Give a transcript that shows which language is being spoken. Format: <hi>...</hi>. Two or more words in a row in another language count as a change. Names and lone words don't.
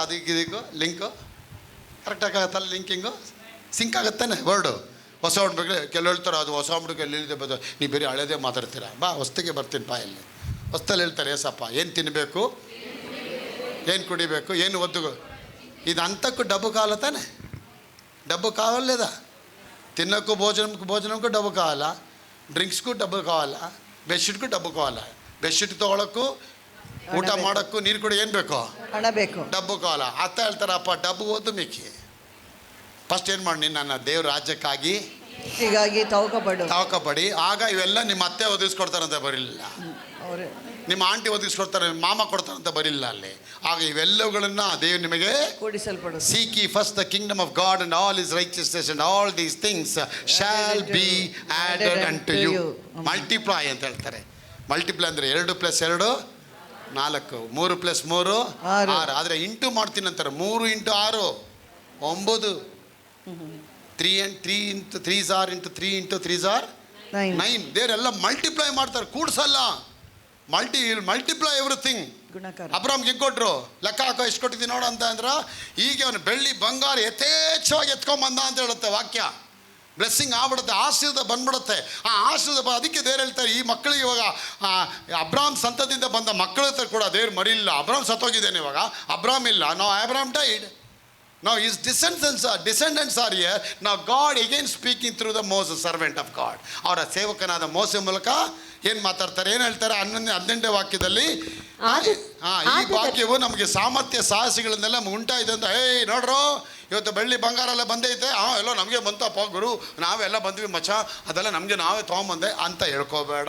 <kn>ಅದಕ್ಕೆ ಇದಕ್ಕೂ ಲಿಂಕು ಕರೆಕ್ಟ್ ಆಗತ್ತಲ್ಲ? ಲಿಂಕಿಂಗು ಸಿಂಕ್ ಆಗತ್ತಾನೆ ವರ್ಡು. ಹೊಸ ಒಡಂಬಡಿಕೆ ಕೆಲವು ಹೇಳ್ತಾರೆ ಅದು ಹೊಸ ಒಡಂಬಡಿಕೆಯಲ್ಲಿ ಇಲ್ಲಿದೆ ಬದು, ನೀವು ಬರೀ ಹಳೇದೇ ಮಾತಾಡ್ತೀರಾ. ಬಾ ಹೊಸ್ತಿಗೆ ಬರ್ತೀನಿ ಪಾ. ಇಲ್ಲಿ ಹೊಸ್ತಲ್ಲಿ ಹೇಳ್ತಾರೆ, ಏಸಪ್ಪ ಏನು ತಿನ್ನಬೇಕು, ಏನು ಕುಡಿಬೇಕು, ಏನು ಒದ್ದು. ಇದು ಅಂಥಕ್ಕೂ ಡಬ್ಬು ಕಾಲ ತಾನೆ,</kn> <te>డబ్బు కావాలి లేదా? తిన్నకు భోజనంకు డబ్బు కావాలా,</te> <kn>ಡ್ರಿಂಕ್ಸ್ಗೂ</kn> <te>డబ్బు కావాల,</te> <kn>ಬೆಡ್ಶೀಟ್ಗೂ</kn> <te>డబ్బు కావాల.</te> <kn>ಬೆಡ್ಶೀಟ್ ತೊಗೊಳಕ್ಕೂ ಊಟ ಮಾಡೋಕ್ಕೂ ನೀರು ಕೂಡ ಏನು ಬೇಕು? ಹಣ ಬೇಕು,</kn> <te>డబ్బు కావాల.</te> <kn>ಅತ್ತ ಹೇಳ್ತಾರಪ್ಪ, ಡಬ್ಬು ಓದು ಮಿಕ್ಕಿ. ಫಸ್ಟ್ ಏನು ಮಾಡಿ, ನನ್ನ ದೇವ್ರ ರಾಜ್ಯಕ್ಕಾಗಿ ಹೀಗಾಗಿ ತವಕಪಡಿ. ಆಗ ಇವೆಲ್ಲ ನಿಮ್ಮ ಅತ್ತೆ ಒದಗಿಸ್ಕೊಡ್ತಾರಂತ ಬರಲಿಲ್ಲ, ನಿಮ್ಮ ಆಂಟಿ ಒದಗಿಸ್ಕೊಡ್ತಾರೆ, ನಿಮ್ಮ ಮಾಮ ಕೊಡ್ತಾರಂತ ಬರಲಿಲ್ಲ ಅಲ್ಲಿ. ಆಗ ಇವೆಲ್ಲವುಗಳನ್ನ ದೇವ್ರು ನಿಮಗೆ ಕೂಡಿಸಲ್ಪಡು.</kn> <en>Seek ye first the kingdom of God and all his righteousness, and all these things shall be added unto you.</en> <kn>ಮಲ್ಟಿಪ್ಲೈ ಅಂತ ಹೇಳ್ತಾರೆ. ಮಲ್ಟಿಪ್ಲೈ ಅಂದರೆ 2 + 2 4, 3 + 3 6. ಆದರೆ ಇಂಟು ಮಾಡ್ತೀನಿ ಅಂತಾರೆ. 3 × 6 9, 3 × 3 × 3 × 3 9. ದೇವರೆಲ್ಲ ಮಲ್ಟಿಪ್ಲೈ ಮಾಡ್ತಾರೆ, ಕೂಡ್ಸಲ್ಲ.</kn> <en>multiply everything.</en> <kn>ಅಬ್ರಾಮ್ಗೆ ಹೆಂಗೆ ಕೊಟ್ಟರು? ಲೆಕ್ಕ ಹಾಕೋ, ಎಷ್ಟು ಕೊಟ್ಟಿದ್ದೀನಿ ನೋಡು ಅಂತ ಅಂದ್ರೆ, ಈಗ ಅವನು ಬೆಳ್ಳಿ ಬಂಗಾರ ಯಥೇಚ್ಛವಾಗಿ ಎತ್ಕೊಂಬಂದ ಅಂತ ಹೇಳುತ್ತೆ ವಾಕ್ಯ. ಬ್ಲೆಸ್ಸಿಂಗ್ ಆಗ್ಬಿಡುತ್ತೆ, ಆಶೀರ್ವಾದ ಬಂದ್ಬಿಡುತ್ತೆ. ಆ ಆಶೀರ್ವಾದ ಅದಕ್ಕೆ ದೇವ್ರು ಹೇಳ್ತಾರೆ, ಈ ಮಕ್ಕಳಿಗೆ ಇವಾಗ ಅಬ್ರಾಮ್ ಸಂತತಿಯಿಂದ ಬಂದ ಮಕ್ಕಳ ಹತ್ರ ಕೂಡ ದೇವ್ರು ಮರಿಲಿಲ್ಲ. ಅಬ್ರಾಮ್ ಸತ್ತೋಗಿದ್ದೇನೆ ಇವಾಗ, ಅಬ್ರಾಮ್ ಇಲ್ಲ. ನಾವು ಅಬ್ರಾಮ್ ಡೈಡ್.</kn> <en>Now his descendants are here. Now God again speaking through the Moses, servant of God.</en> <kn>ಅವರ ಸೇವಕನಾದ ಮೋಸೆ ಮೂಲಕ ಏನು ಮಾತಾಡ್ತಾರೆ, ಏನು ಹೇಳ್ತಾರೆ? 18ನೇ ವಾಕ್ಯದಲ್ಲಿ ಈ ವಾಕ್ಯವು ನಮಗೆ ಸಾಮರ್ಥ್ಯ ಸಾಹಸಿಗಳನ್ನೆಲ್ಲ ಉಂಟಾಯಿದೆ ಅಂತ. ನೋಡ್ರು, ಇವತ್ತು ಬೆಳ್ಳಿ ಬಂಗಾರ ಎಲ್ಲ ಬಂದೈತೆ, ಎಲ್ಲೋ ನಮಗೆ ಬಂತಪ್ಪ ಗುರು, ನಾವೆಲ್ಲ ಬಂದ್ವಿ ಮಚ್ಚ, ಅದೆಲ್ಲ ನಮಗೆ ನಾವೇ ತೊಗೊಂಬಂದೆ ಅಂತ ಹೇಳ್ಕೋಬೇಡ.</kn>